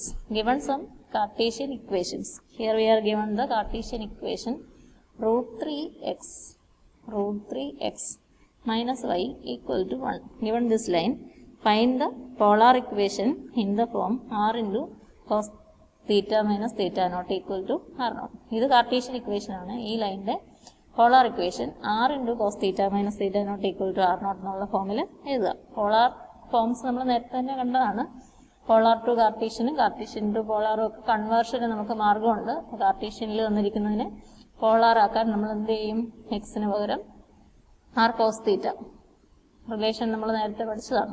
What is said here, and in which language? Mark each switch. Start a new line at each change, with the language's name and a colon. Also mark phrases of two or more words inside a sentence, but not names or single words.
English: Given some Cartesian equations. Here we are given the Cartesian equation root 3x minus y equal to 1. Given this line, find the polar equation in the form R into cos theta minus theta naught equal to R0.
Malayalam: ഇത്
English: Cartesian equation
Malayalam: ആണ്. ഈ ലൈനിന്റെ
English: polar equation R into cos theta minus theta naught equal to R0
Malayalam: എന്നുള്ള ഫോമിൽ എഴുതുക.
English: polar forms
Malayalam: നമ്മൾ നേരത്തെ തന്നെ കണ്ടതാണ്.
English: polar to
Malayalam: കാർട്ടീഷ്യനും
English: Cartesian to
Malayalam: പോളാറും ഒക്കെ കൺവേർഷന് നമുക്ക് മാർഗമുണ്ട്. കാർട്ടീഷ്യനിൽ തന്നിരിക്കുന്നതിനെ പോളാർ ആക്കാൻ നമ്മൾ എന്ത് ചെയ്യും? എക്സിന് പകരം
English: R cos theta
Malayalam: റിലേഷൻ നമ്മൾ നേരത്തെ പഠിച്ചതാണ്.